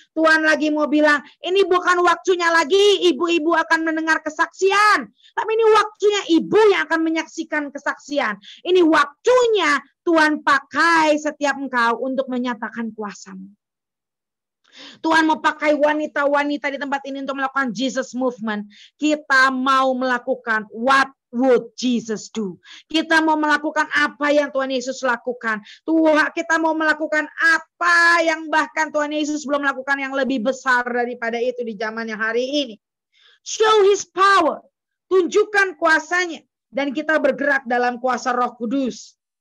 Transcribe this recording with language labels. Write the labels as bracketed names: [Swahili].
[Indonesian] Tuhan lagi mau bilang, ini bukan waktunya lagi ibu-ibu akan mendengar kesaksian. Tapi ini waktunya ibu yang akan menyaksikan kesaksian. Ini waktunya Tuhan pakai setiap engkau untuk menyatakan kuasa-Mu. Tuhan mau pakai wanita-wanita di tempat ini untuk melakukan Jesus Movement. Kita mau melakukan [English] what would Jesus do? [Indonesian] Kita mau melakukan apa yang Tuhan Yesus lakukan. Tuhan, kita mau melakukan apa yang bahkan Tuhan Yesus belum melakukan yang lebih besar daripada itu di zaman yang hari ini. [English] Show His power. [Indonesian] Tunjukkan kuasanya. Dan kita bergerak dalam kuasa Roh Kudus.